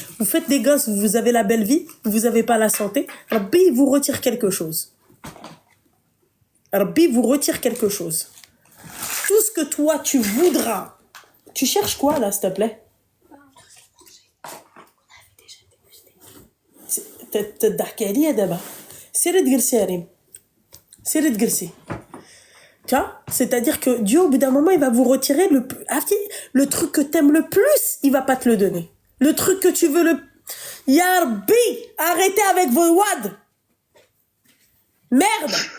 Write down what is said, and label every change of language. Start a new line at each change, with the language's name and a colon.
French: Vous faites des gosses, vous avez la belle vie, vous avez pas la santé. Rabbi, il vous retire quelque chose. Rabbi vous retire quelque chose. Tout ce que toi, tu voudras. Tu cherches quoi, là, s'il te plaît?
Arabic: تضحكي عليا دابا سيري تجلسي يا ريم سيري تجلسي.
French: Tu vois, c'est-à-dire que Dieu, au bout d'un moment, il va vous retirer le truc que t'aimes le plus, il va pas te le donner. Le truc que tu veux le... Ya Rabbi, arrêtez avec vos wads. Merde.